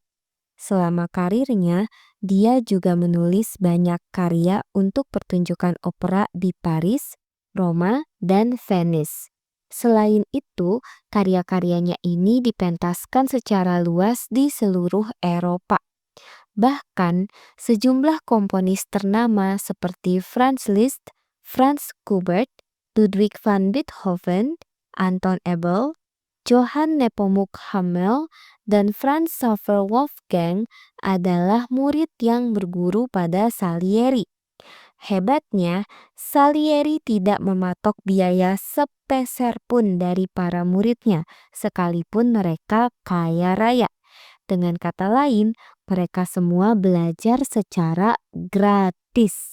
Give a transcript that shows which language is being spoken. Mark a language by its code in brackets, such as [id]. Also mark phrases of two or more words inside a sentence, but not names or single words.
[id] Selama karirnya, dia juga menulis banyak karya untuk pertunjukan opera di Paris, Roma, dan Venice. Selain itu, karya-karyanya ini dipentaskan secara luas di seluruh Eropa. Bahkan, sejumlah komponis ternama seperti Franz Liszt, Franz Schubert, Ludwig van Beethoven, Anton Abel, Johann Nepomuk Hummel, dan Franz Xaver Wolfgang adalah murid yang berguru pada Salieri. Hebatnya, Salieri tidak mematok biaya sepeser pun dari para muridnya, sekalipun mereka kaya raya. Dengan kata lain, mereka semua belajar secara gratis.